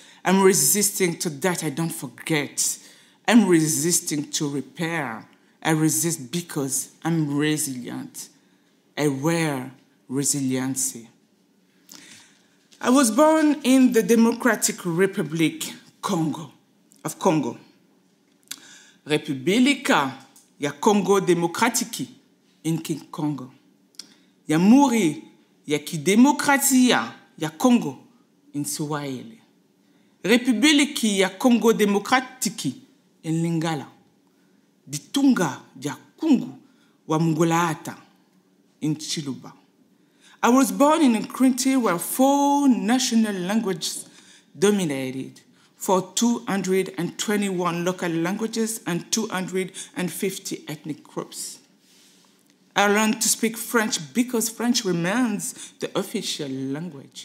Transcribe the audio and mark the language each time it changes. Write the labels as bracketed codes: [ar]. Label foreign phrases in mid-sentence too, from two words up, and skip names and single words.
[en] I'm resisting to that I don't forget. I'm resisting to repair. I resist because I'm resilient. I wear resiliency. I was born in the Democratic Republic of Congo. [kg] Republika ya Congo Demokratiki in Congo. [sw] Jamhuri ya Kidemokrasia ya Congo in Swahili. [ln] Republiki ya Congo Demokratiki in Lingala. [lua] Ditunga ya Kungu wa Mngolata in Chiluba. [en] I was born in a country where 4 national languages dominated, for 221 local languages and 250 ethnic groups. I learned to speak French because French remains the official language.